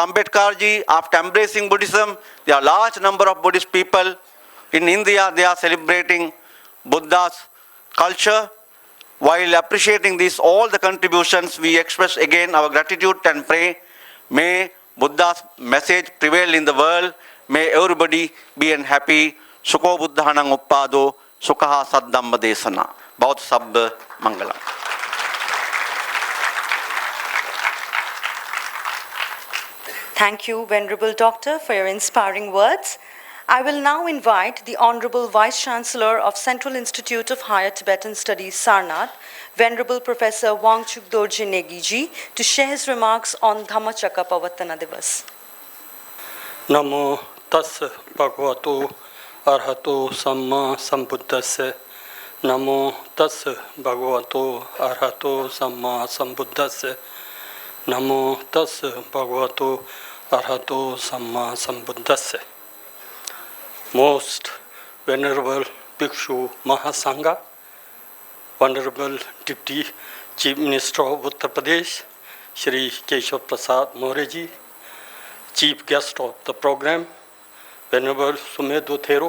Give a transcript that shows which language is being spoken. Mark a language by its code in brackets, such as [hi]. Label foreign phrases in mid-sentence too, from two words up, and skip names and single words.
[en] Ambedkar ji, after embracing Buddhism, there are large number of Buddhist people in India, they are celebrating Buddha's culture. While appreciating all the contributions, we express again our gratitude and pray, may Buddha's message prevail in the world, may everybody be happy. [pi] Sukho Buddhanang Uppado, Sukha Saddhamma Desana. Bhaut Sabba Mangalam. [en] Thank you, Venerable Doctor, for your inspiring words. I will now invite the Honorable Vice-Chancellor of Central Institute of Higher Tibetan Studies, Sarnath, Venerable Professor Wangchuk Dorje Negiji, to share his remarks on Dhammacakkappavattana Divas. [pi] Namo tassa bhagavato arhato samma sambuddhassa. Namo tassa bhagavato arhato samma sambuddhassa. Namo tassa bhagavato arhato samma sambuddhassa. [en] Most Venerable Bhikshu Mahasangha, Venerable Deputy Chief Minister of Uttar Pradesh, Shri Keshav Prasad Moreji, Chief Guest of the program, Venerable Sumedho Thero,